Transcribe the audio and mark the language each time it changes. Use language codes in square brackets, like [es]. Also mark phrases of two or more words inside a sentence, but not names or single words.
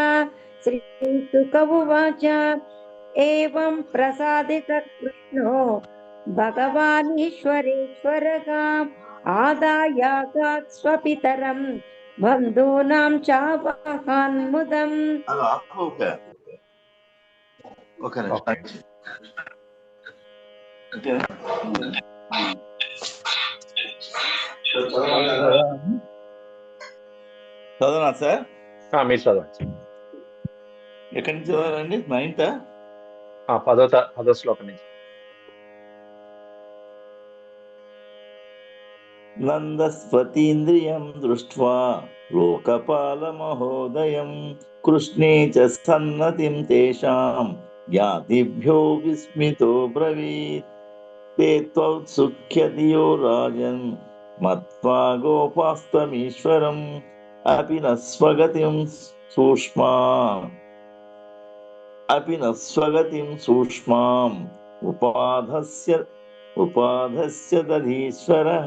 [sa] श्रीसुक उवाच एवं प्रसादितः कृष्णो भगवान् ईश्वरेश्वरः आदायागात् स्वपितरं बन्धूनां चावहान्मुदम्। [te] చదవనా సార్? మీరు చదవండి. ఎక్కడి నుంచి చదవాలండి? 9th? 10వ శ్లోకం నుంచి. [sa] నందస్వతీంద్రియం దృష్ట్వా లోకపాలమహోదయం కృష్ణే చ సన్నతిం తేషాం జ్ఞాతిభ్యో విస్మితో బ్రవీత్ ते त्वौत्सुख्यधियो राजन् मत्वा गोपास्तमीश्वरम् अपि न स्वगतिं सूक्ष्माम् उपाधस्य दधीश्वरः